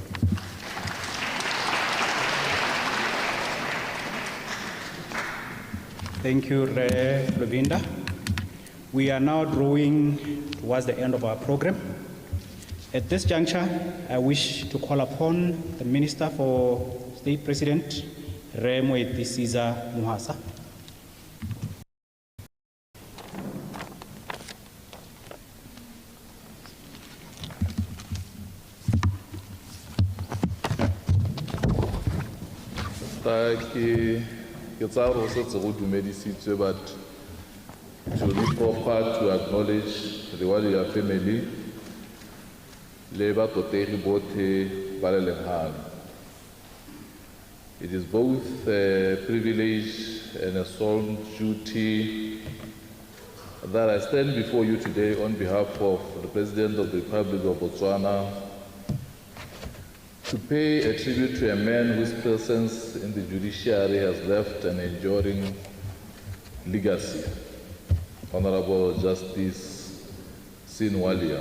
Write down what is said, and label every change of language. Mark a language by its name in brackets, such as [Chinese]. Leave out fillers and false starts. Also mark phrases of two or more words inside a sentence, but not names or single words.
[English] Thank you, Lakhvinder. We are now drawing towards the end of our program. At this juncture, I wish to call upon the Minister for State President, Moeti Caesar Muhasa. [Tswana] Ke tsaya gore setse go dumedisitswe, [English] but it will be proper to acknowledge the Walia family [Tswana] le batotegi botlhe ba le legang. [English] It is both a privilege and a solemn duty that I stand before you today on behalf of the President of the Republic of Botswana to pay a tribute to a man whose presence in the judiciary has left an enduring legacy, Honorable Justice Singh Walia.